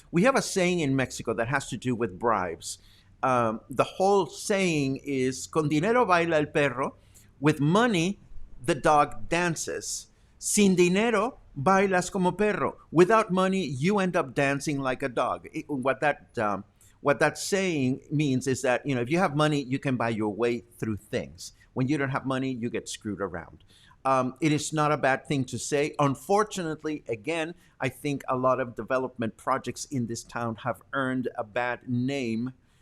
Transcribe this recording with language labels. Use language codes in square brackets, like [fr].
[en] We have a saying in Mexico that has to do with bribes. The whole saying is, [es] con dinero baila el perro. [en] With money, the dog dances. [es] Sin dinero, bailas como perro. [en] Without money, you end up dancing like a dog. What that saying means is that, you know, if you have money, you can buy your way through things. When you don't have money, you get screwed around. It is not a bad thing to say. Unfortunately, again, I think a lot of development projects in this town have earned a bad name.